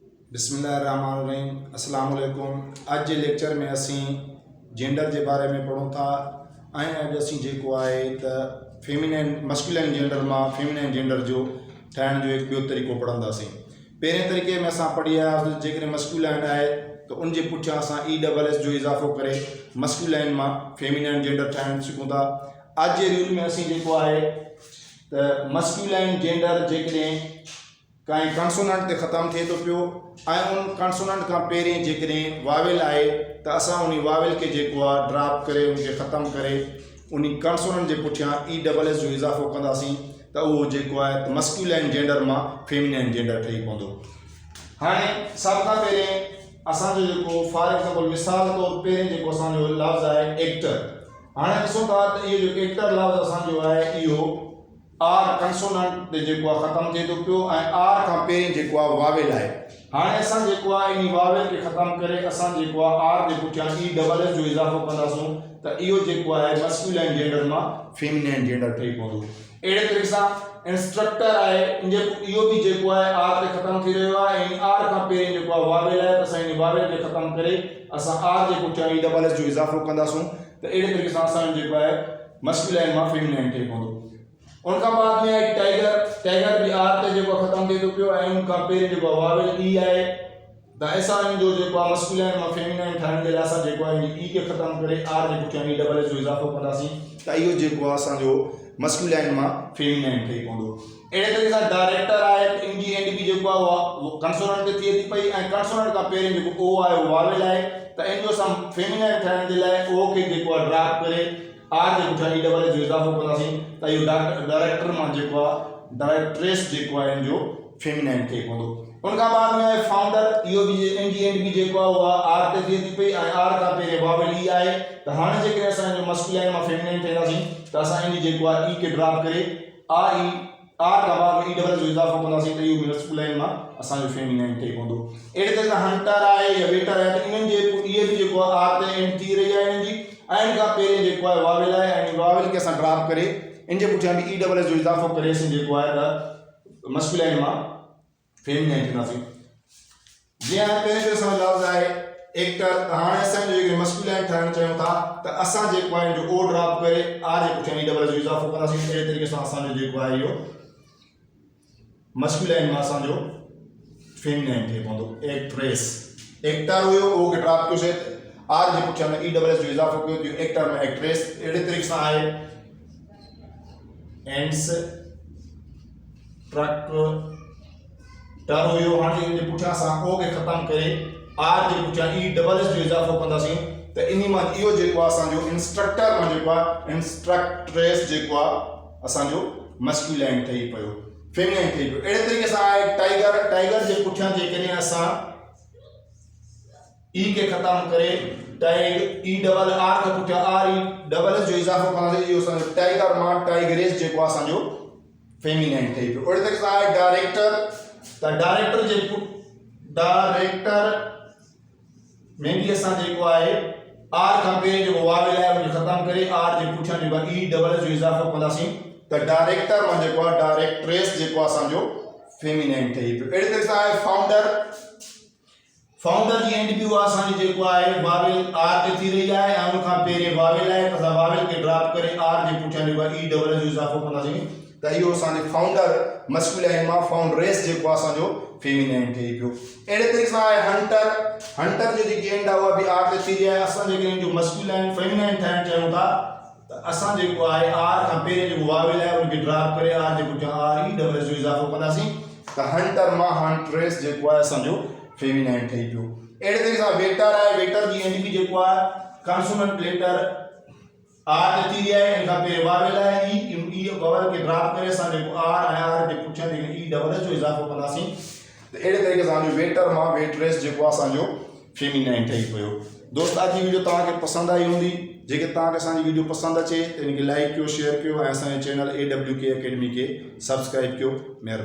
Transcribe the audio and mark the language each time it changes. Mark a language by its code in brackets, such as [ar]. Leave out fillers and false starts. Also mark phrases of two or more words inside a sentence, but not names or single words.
[ar] بسم الله الرحمن الرحيم السلام عليكم. [sd] अज के लेक्चर में असी जेंडर [ur] کے بارے میں [sd] पढ़ूँ था। अज असी जो है तो [en] feminine masculine gender [sd] में [en] feminine gender [sd] जो ठाण जो एक बो तरीक़ो पढ़ंदासीं। पहिरें तरीक़े में असां पढ़ी आयासीं जेकॾहिं मस्कुलिन है तो उनके पुठियां असां ESS जो इजाफो करे मस्कुलिन में [en] feminine gender [sd] ठाण सीखूँ था। अज के रूल में असी जो है तो [en] masculine gender [sd] जेकॾहिं कहीं कंसोनेंट ते ख़त्म थे तो पियो उन कंसोनेंट का पहिरें जेकॾहिं वावेल है तो असां उन वावेल के ड्रॉप करे उनके ख़त्म करे उन कंसोनेंट के पुठियां ESS जो इजाफो कंदासीं तो वो जो है तो [en] masculine gender [sd] में [en] feminine gender [sd] ठही पवंदो। हाँ सब का पहिरें असांजो जो [en] for example [sd] मिसाल तौर पहिरें जो असांजो लफ्ज़ है एक्टर। हाँ ॾिसूं था तो ये जो एक्टर लफ्ज़ असांजो है इहो [en] R consonant [sd] जो ख़त्म थे तो पियो आर का पहिरें जो वावेल है। हाँ असां जो इन वावेल के ख़त्म करे असां जो आर के पुठियां ESS जो इजाफो कंदासूं तो इहो जो है [en] masculine gender [sd] में [en] feminine gender [sd] ठही पवंदो। अड़े तरीक़े से इंस्ट्रक्टर है इहो भी जो है आर से ख़त्म थी रहियो है आर का पहिरें जो वावेल है तो असां इन वावेल के ख़त्म करे असां आर के पुठियां ESS जो इजाफो कंदासूं तो अड़े तरीक़े से असां जो है मस्कुलिन में फेमिनिन ठही पवंदो। उनका बाद में है टाइगर। टाइगर भी आर ते जो ख़त्म थे तो पियो उनका पहिरें जो वावेल ई है तो ऐसा जो मस्कुलिन में फेमिनिन ठाण के असां जो है ई के ख़त्म करे आर के पुठियां ESS जो इजाफो कंदासीं तो इहो जो असांजो मस्कुलिन में फेमिनिन ठही पवंदो। अड़े तरीक़े से डायरेक्टर है इनकी एंड भी जो कंसोनेंट ते थिए थी पई कंसोनेंट का पहिरें जो ओ है वावेल है तो इन जो फेमिनिन ठाण के लिए ओ के जो ड्रॉप करे आर के पुठियां ESS जो इजाफो कंदासीं तो इहो डायरेक्टर में जो डायरेक्ट्रेस जो है इन जो फेमिनिन ठही पवंदो। उनका बाद में है फाउंडर। इहो भी इनकी एंड भी जो आर ते थिए थी पई आर का पहिरें वावेल ई है तो हाँ जो असांजो मस्कुलिन में फेमिनिन ठहंदासीं तो असां इन जो ई के ड्रॉप करे आर का बाद में ESS जो इजाफो कंदासीं तो इहो मस्कुलिन में असांजो फेमिनिन ठही पवंदो। अड़े तरह हंटर है या वेटर है तो इन्हनि ये भी जो आर ते एंड थी रही है इनकी का पहिरें जो है वावेल है वावेल के असां ड्रॉप करे इन जे पुठियां भी ESS जो इजाफो करे असीं जो है तो मस्कुलिन में फेमिनिन थींदासीं। जीअं पहिरें जो असांजो लफ्ज़ है एक्टर हाँ असां जो मस्कुलिन ठाहिण चाहियूं था तो असां जो है जो ओ ड्रॉप करे आर के पुठियां ESS जो इजाफो कंदासीं अहिड़े तरीक़े सां असांजो जो है इहो मस्कुलिन में असांजो फेमिनिन ठही पवंदो। [en] actress actor [sd] हुयो ओ के ड्रॉप कयोसीं आर के पुठियां ESS जो इजाफो कयो जो एक्टर में एक्ट्रेस। अहिड़े तरीक़े सां आहे एंड्स ट्रक टर हुयो हाणे इन जे पुठियां असां ओ के ख़त्म करे आर के पुठियां ESS जो इजाफो कंदासीं तो इन में इहो जो असांजो इंस्ट्रक्टर में जो इंस्ट्रक्ट्रेस जो असांजो मस्कुलिन ठही पियो फेमिनिन ठही पियो। अहिड़े तरीक़े सां आहे टाइगर। टाइगर जे पुठियां जेकॾहिं असां ई के ख़त्म करे टाइगर आर के पुठियां ESS जो इजाफो कंदासीं इहो असांजो टाइगर में टाइगरेस जो असांजो फेमिनिन ठही पियो। अहिड़े तरीक़े सां आहे डायरेक्टर। तो डायरेक्टर में भी असां जो है आर का पहिरें जो वावेल है उनके ख़त्म करे आर के पुठियां जो ESS जो इजाफो कंदासीं तो डायरेक्टर में जो डायरेक्ट्रेस जो असांजो फेमिनिन ठही पियो। अहिड़े तरीक़े सां आहे फाउंडर। फाउंडर की एंड भी असांजी जो है वावेल आर ते थी रही है उनका पहिरें वावेल है तो असां वावेल के ड्रॉप करे आर के पुठियां जो ESS जो इजाफो कंदासीं तो इहो असांजो [en] founder masculine [sd] में फाउंड्रेस जो असांजो फेमिनिन ठही पियो। अहिड़े तरीक़े सां आहे हंटर। हंटर जो जेकी एंड आहे उहा बि आर ते थी रही आहे असां जेकॾहिं जो [en] masculine feminine [sd] ठाहिण चाहियूं था तो असां जो है आर का पहिरें जो वावेल है उनके ड्रॉप करे आर के पुठियां ESS जो इजाफो कंदासीं तो हंटर में हंट्रेस जो है असांजो फेमिनिन ठही पियो। अहिड़े तरीक़े सां वेटर है। वेटर की एंड भी जो है [en] consonant letter R [sd] ते थी रही है इनका पहिरें वावेल है ई वावेल के ड्रॉप करे असां जो आर के पुठियां ESS जो इजाफो कंदासीं तो अहिड़े तरीक़े सां वेटर में वेट्रेस जो असांजो फेमिनिन ठही पियो। दोस्त आज जी वीडियो तव्हांखे पसंदि आई हूंदी। जेके तव्हांखे असांजी वीडियो पसंदि अचे त इनखे लाइक कयो शेयर कयो ऐं असांजे चैनल AWK अकेडमी के सब्सक्राइब कयो।